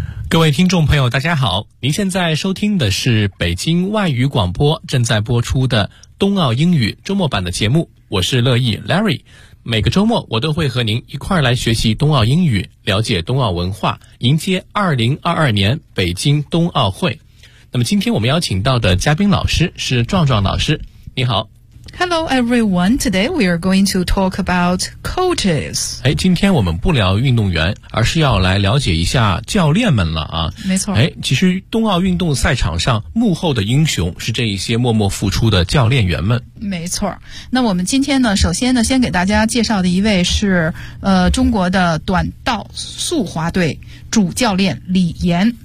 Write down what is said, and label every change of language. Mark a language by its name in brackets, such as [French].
[Chinese] 各位听众朋友，大家好，您现在收听的是北京外语广播正在播出的冬奥英语周末版的节目，我是乐意 Larry。每个周末我都会和您一块儿来学习冬奥英语，了解冬奥文化，迎接2022年北京冬奥会。那么今天我们邀请到的嘉宾老师是壮壮老师，你好。 [English] Hello everyone, today we are going to talk about coaches. [Chinese] 哎，今天我们不聊运动员，而是要来了解一下教练们了啊。没错。哎，其实冬奥运动赛场上幕后的英雄是这一些默默付出的教练员们。没错。那我们今天呢，首先呢，先给大家介绍的一位是中国的短道速滑队主教练李岩。